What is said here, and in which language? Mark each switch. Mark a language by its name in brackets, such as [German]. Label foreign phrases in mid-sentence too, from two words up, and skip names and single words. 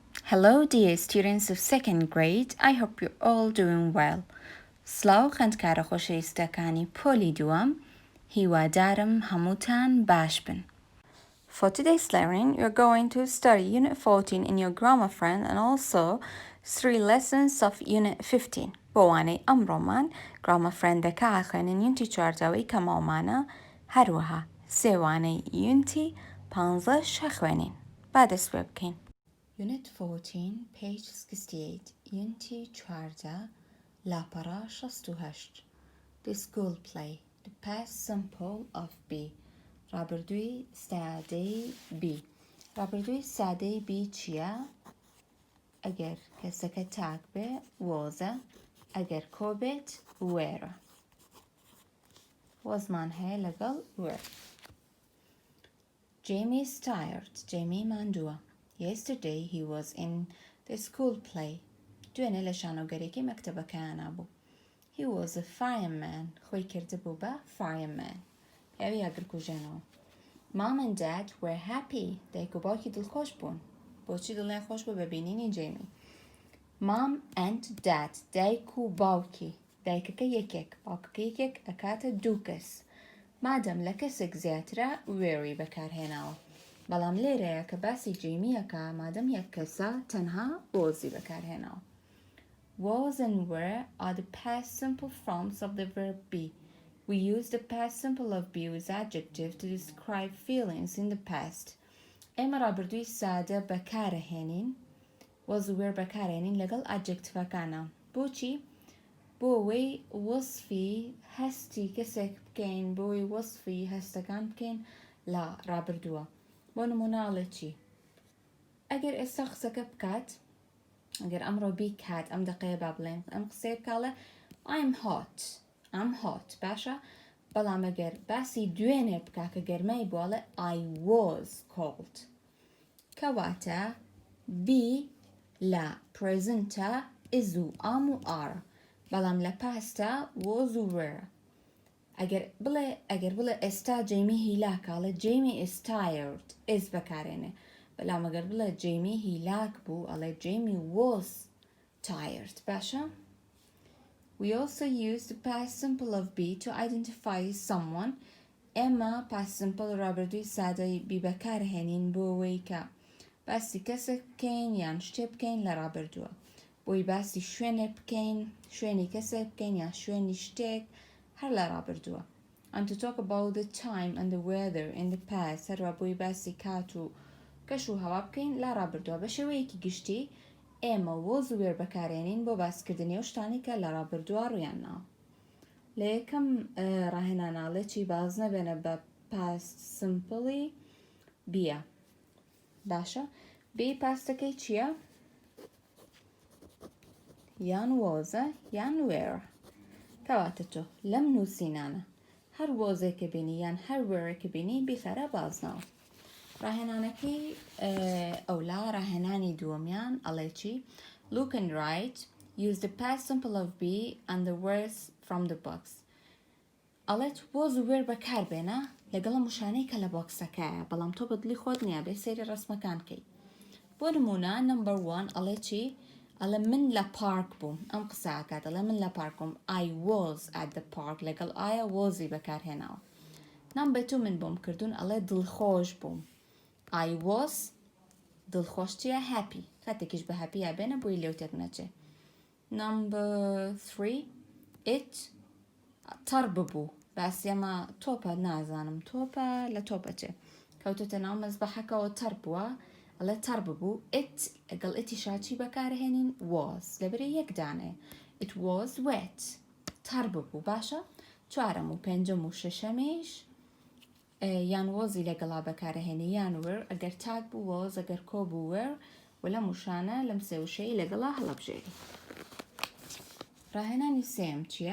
[English] Hello dear students of second grade, I hope you're all doing well. [Central Kurdish] سلااو خوێندکارە خۆشەویستەکانی پۆلی دووەم، هیوادارم هەمووتان باش بن. [English] For today's learning, you're going to study Unit 14 in your grammar friend and also 3 lessons of Unit 15. [Central Kurdish] بۆوانەی ئەمڕۆمان [English] grammar friendەکە [Central Kurdish] خوێنن یونتی 4 کەماومانە هەروەها سێوانەی یونتی 15 خوێنین. با دەست پێ بکەین. [English] Unit 14, page 68, Unity 4, Lapara 68. The school play, the past simple of be. [Central Kurdish] رابردوی سادەی بی. رابردوی سادەی بی چییە؟ ئەگەر کەسەکە تاک بێ وۆزە، ئەگەر کۆ بێت وێرە. وەزمان هەیە لەگەڵ وێر. [English] Jamie is tired. [Central Kurdish] Jamie ماندووە. [English] Yesterday he was in the school play. [Central Kurdish] دوێنێ لە شانۆگەرێکی مەکتەبەکەیانە بوو. [English] He was a fireman. [Central Kurdish] خۆی کردبوو بە fireman. هەوی ئەگرکوژێنەوە. [English] Mom and Dad were happy. [Central Kurdish] دایک و باوکی دڵخۆش بوون. بۆچی دڵیان خۆش بوو بە بینینی جیمی؟ [English] Mom and Dad. [Central Kurdish] دایک و باوکی. دایکەکە یەکێک، باوکەکە یەکێک ئەکاتە دوو کەس. مادەم لە کەسێک زیاترە وێری بەکارهێناوە. بەڵام لێرەیە کە باسی جیمیەکە مادەم یەک کەسە تەنها وۆزی بەکارهێناوە. [English] Was and were are the past simple forms of the verb be. We use the past simple of be with adjective to describe feelings in the past. [Central Kurdish] ئێمە ڕابردووی سادە بەکارهێنین was و were بەکارهێنین لەگەڵ adjectivەکانە. بۆچی؟ بۆ ئەوەی وەسفی هەستی کەسێک بکەین، بۆی وەسفی هەستەکان بکەین لە ڕابردووە. بۆ نموناڵە چی؟ ئەگەر ئێستا قسەکە بکات، ئەگەر ئەمڕۆ بیکات ئەم دقەیە با بڵێن ئەم قسەیە بکاڵە [English] I'm hot [Central Kurdish] باشە؟ بەڵام ئەگەر باسی دوێنێ بکا کە گەرمای بواڵە [English] I was cold. [Central Kurdish] کەواتە be لە presentە is و am و are. بەڵام لە پاستە was و were. ئەگەر بڵێ ئێستا جیمی هیلاکاڵە [English] Jamie is tired [Central Kurdish] is بەکارێنێ. بەڵام ئەگەر بڵێ جیمی هیلاک بوو ئەڵێ [English] Jamie was tired [Central Kurdish] باشە؟ [English] We also use the past simple of be to identify someone. [Central Kurdish] ئێمە [English] past simple [Central Kurdish] ڕابردووی سادەی بی بەکارهێنین بۆ ئەوەی کە باسی کەسێک بکەین یان شتێ بکەین لە ڕابردووە. بۆی باسی شوێنێ بکەین، شوێنی کەسێک بکەین یان شوێنی شتێک هەر لە ڕابردووە. [English] And to talk about the time and the weather in the past [Central Kurdish] هەروە بۆی باسی کات و کەش و هەوا بکەین لە ڕابردووە. بە شێوەیەکی گشتی ئێمە وۆز و وێر بەکارێنین بۆ باسکردنی ئەو شتانی کە لە ڕابردووە ڕوویانناوە. لە یەکەم ڕاهێناناڵێکی باز نەبێنە بە [English] past simply [Central Kurdish] بیە. باشە؟ بێ پاستەکەی چییە؟ یان وۆزە یان وێرە. کەواتە تۆ لەم نووسینانە هەر وۆزێکە بینی یان هەر وێرێکە بینی بیخەرە بازنەوە. ڕاهێنانەکەی ئەولا ڕاهێنانی دووەمیان ئەڵێ چی؟ [English] Look and write. Use the past simple of be and the words from the box. [Central Kurdish] ئەڵێت وۆز و وێر بەکاربێنە لەگەڵ موشانەی کە لە بۆکسەکەیە، بەڵام تۆ بەدڵی خۆت نییە بێ سەیری ڕسمەکان کەی. بۆ نمونە نمبر 1 ئەڵێ چی؟ ئەڵێ من لە پارک بووم. ئەم قسەکات ئەڵێ من لە پارک بووم. [English] I was at the park [Central Kurdish] لەگەڵ ئایا وۆزی بەکارهێناوە. نمبر 2 من بۆم کردوون ئەڵێ دڵخۆش بووم. [English] I was [Central Kurdish] دڵخۆش چیە؟ [English] happy. [Central Kurdish] کاتێکیش بە happy یا بێنە بۆی لێو تێک نەچێ. [English] Number 3 it [Central Kurdish] تەڕ ببوو. باسی ئەمە تۆپە نازانم تۆپە لە تۆپە چێ. کەوتۆتە ناو مەزبەحەکەەوە تەڕ بووە ئەڵێ تەڕ ببوو. it لەگەڵ ئیتیشا چی بەکارهێنین؟ was لەبەرێ یەک دانێ. [English] it was wet. [Central Kurdish] تەڕ ببوو باشە؟ چوارەم و پێنجەم و شەشەمیش یان وۆزی لەگەڵا بەکارهێنی یان وێر ئەگەر تاک بوو وۆز ئەگەر کۆ بوو وێر و لە موشانە لەم سێوشەی لەگەڵا هەڵەبژێری. ڕاهێنانی سێم چییە؟